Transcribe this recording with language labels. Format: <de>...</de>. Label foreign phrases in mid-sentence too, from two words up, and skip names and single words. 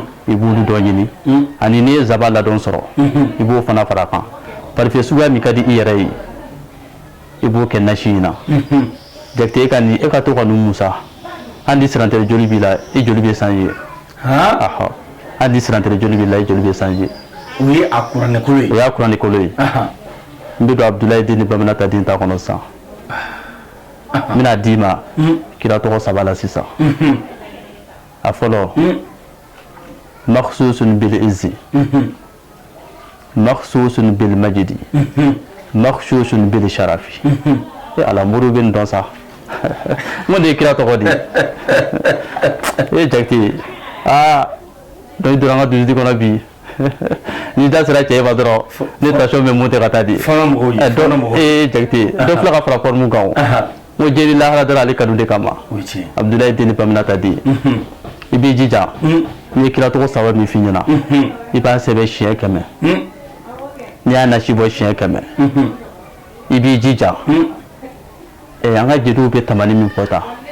<bm>i b'olu dɔ ɲini ani n'i ye zaba ladɔn sɔrɔ i b'o fana fara kan parfait suguya min ka di i yɛrɛ ye i b'o kɛ nasi in na jakite e ka to ka nin musa hali ni sirantere joli b'i la i joli bɛ changer hali ni sirantere joli b'i la i joli bɛ changer o ye a kuranɛ kolo ye o y'a kuranɛ kolo ye n bɛ don Abdulayi den ni Baminata den ta kɔnɔ sisan n bɛna d'i ma kira tɔgɔ 3 la sisan a fɔlɔ</bm> <ar>مخصوص بالعز مخصوص بالمجد مخصوص بالشرف</ar> <bm>ala muru bɛ nin dɔn sa mun de ye kira tɔgɔ di e jakite dɔ i donna an ka dusudi kɔnɔ bi ni da sera cɛ ma dɔrɔn ne tension bɛ monter ka taa di jakite dɔ filɛ ka fara forme kan o n ko jeli lahara dɔrɔn ale kanu de kama Abdulayi den ni Baminata den i b'i jija n'i ye kira tɔgɔ 3 min f'i ɲɛna i b'a sɛbɛn siɲɛ 100 n'i y'a nasi bɔ siɲɛ 100 i b'i jija an ka jeliw bɛ tamani min fɔ tan</bm>